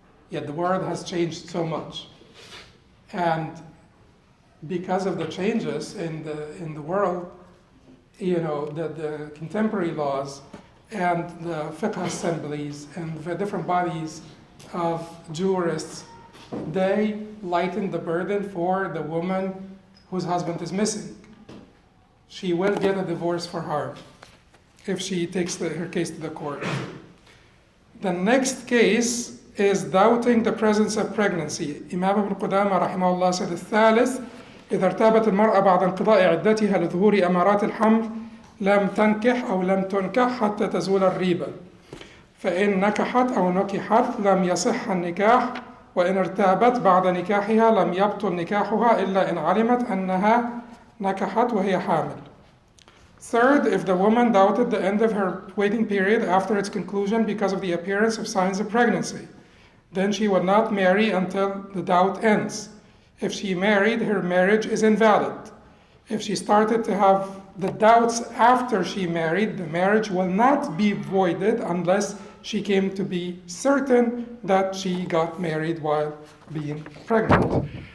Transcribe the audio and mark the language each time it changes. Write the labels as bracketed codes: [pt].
[en] Yet the world has changed so much. And because of the changes in the world, the contemporary laws and the fiqh assemblies and the different bodies of jurists, they lighten the burden for the woman whose husband is missing. She will get a divorce for her if she takes her case to the court. The next case is doubting the presence of pregnancy. Imam Ibn Qudamah rahimahullah said, [ar] الثالث إذا ارتابت المرأة بعد انقضاء عدتها لظهور أمارات الحمل لم تنكح أو لم تنكح حتى تزول الريبة فإن نكحت أو نكحت لم يصح النكاح وإن ارتابت بعد نكاحها لم يبطل نكاحها إلا إن علمت أنها نكحت وهي حامل. [en] Third, if the woman doubted the end of her waiting period after its conclusion because of the appearance of signs of pregnancy, then she would not marry until the doubt ends. If she married, her marriage is invalid. if she started to have the doubts after she married, the marriage will not be voided unless she came to be certain that she got married while being pregnant.